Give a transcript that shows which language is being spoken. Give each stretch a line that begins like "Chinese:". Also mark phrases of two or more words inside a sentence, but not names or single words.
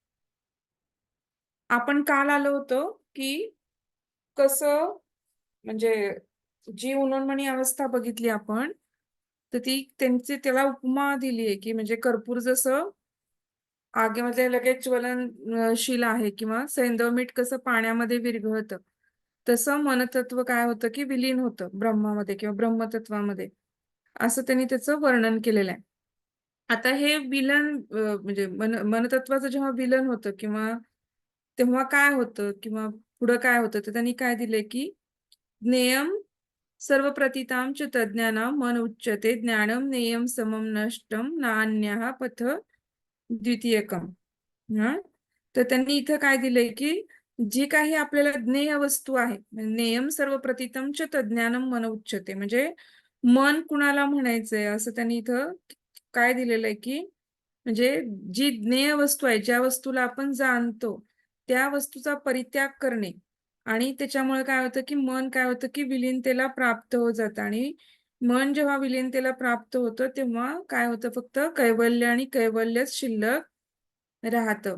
Marathi: आपण काल आलो होतो की कसं, म्हणजे जी उन्मळणी अवस्था बघितली आपण, तर ती त्यांची त्याला उपमा दिली आहे की म्हणजे कर्पूर जसं आगीमध्ये लगेच ज्वलनशील आहे किंवा सैंधव मीठ कसं पाण्यामध्ये विरघळतं, तसं मनतत्व काय होतं की विलीन होतं ब्रह्मामध्ये किंवा ब्रह्मतत्वामध्ये, असं त्यांनी त्याचं वर्णन केलेलं आहे. आता हे विलन म्हणजे मनतत्वाचं जेव्हा विलन होतं किंवा तेव्हा काय होतं किंवा पुढं काय होतं, तर त्यांनी काय दिलंय की
Sanskrit: ज्ञेयम सर्वप्रतीतां च तज्ज्ञानां मन उच्यते ज्ञानम नेयम समम नष्टम नान्यः पथ द्वितीयकम.
Marathi: हा, तर त्यांनी इथं काय दिलंय की जी काही आपल्याला ज्ञेय वस्तू आहे,
Sanskrit: नेयम सर्वप्रतीतम च तज्ज्ञानम मन उच्यते,
Marathi: म्हणजे मन कुणाला म्हणायचंय असं त्यांनी इथं काय दिलेलं आहे की म्हणजे जी ज्ञेय वस्तू आहे, ज्या वस्तूला आपण जाणतो त्या वस्तूचा परित्याग करणे, आणि त्याच्यामुळे काय होतं की मन काय होतं की विलीनतेला प्राप्त होत जातं, आणि मन जेव्हा विलीनतेला प्राप्त होतं तेव्हा काय होतं, फक्त कैवल्य आणि कैवल्यच शिल्लक राहतं.